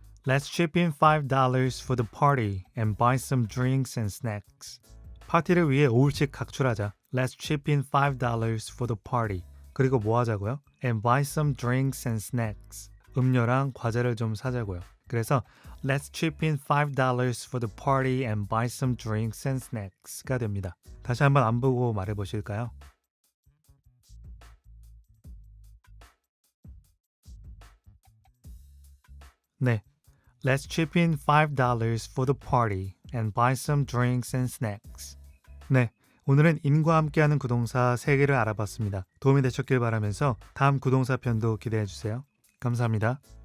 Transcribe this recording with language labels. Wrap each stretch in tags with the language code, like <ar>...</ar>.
<en>Let's chip in $5 for the party and buy some drinks and snacks.</en> <ko>파티를 위해 5불씩 각출하자.</ko> <en>Let's chip in $5 for the party.</en> <ko>그리고 뭐 하자고요?</ko> <en>And buy some drinks and snacks.</en> <ko>음료랑 과자를 좀 사자고요.</ko> <en>그래서 Let's chip in $5 for the party and buy some drinks and snacks</en> <ko>가 됩니다. 다시 한번 안 보고 말해 보실까요? 네.</ko> <en>Let's chip in $5 for the party and buy some drinks and snacks.</en> <ko>네. 오늘은 in과 함께하는 구동사 3개를 알아봤습니다. 도움이 되셨길 바라면서 다음 구동사 편도 기대해 주세요. 감사합니다.</ko>